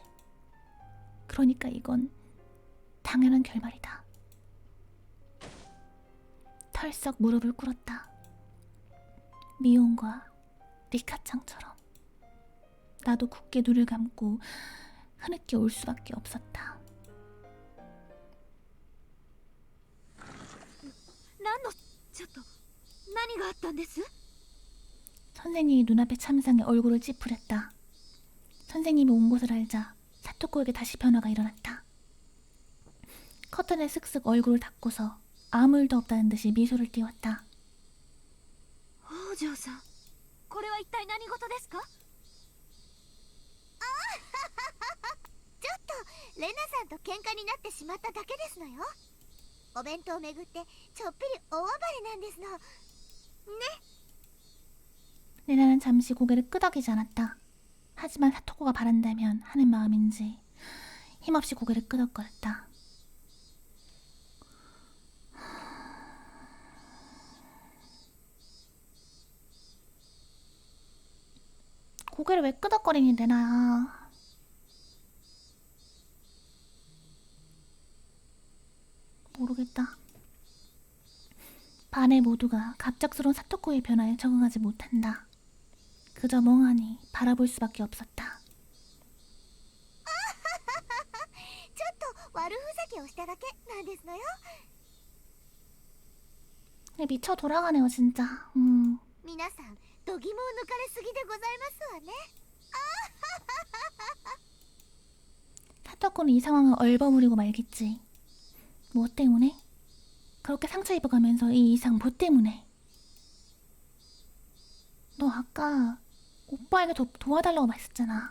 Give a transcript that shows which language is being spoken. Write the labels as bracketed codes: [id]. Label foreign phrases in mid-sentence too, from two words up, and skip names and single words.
[ko] 그러니까 이건 당연한 결말이다. 털썩 무릎을 꿇었다. 미온과 리카짱처럼. 나도 굳게 눈을 감고 흐느껴 올 수밖에 없었다. [ja] 何のちょっと何があったんです？ [ko] 선생님이 눈앞의 참상에 얼굴을 찌푸렸다. 선생님이 온 것을 알자 사토코에게 다시 변화가 일어났다. 커튼에 슥슥 얼굴을 닫고서 아무 일도 없다는 듯이 미소를 띄웠다. [ja] 王女さん、これは一体何事ですか？ちょっとレナさんと喧嘩になってしまっただけですのよ。お弁当をめぐってちょっぴり大暴れなんですの。ね。 [ko] 레나는 잠시 고개를 끄덕이지 않았다. 하지만 사토코가 바란다면 하는 마음인지 힘없이 고개를 끄덕거렸다. 고개를 왜 끄덕거리니 레나야. 모르겠다. 반의 모두가 갑작스러운 사토코의 변화에 적응하지 못한다. 그저 멍하니 바라볼 수밖에 없었다. [ja] ちょっと悪ふざけをしただけなんですのよ。 [ko] 미쳐 돌아가네요 진짜. [ja] 皆さん度肝を抜かれすぎでございますわね。 [ko] 사토코는 이 상황을 얼버무리고 말겠지. 뭐 때문에? 그렇게 상처 입어가면서 이 이상 뭐 때문에? 너 아까 오빠에게 도와달라고 말했잖아.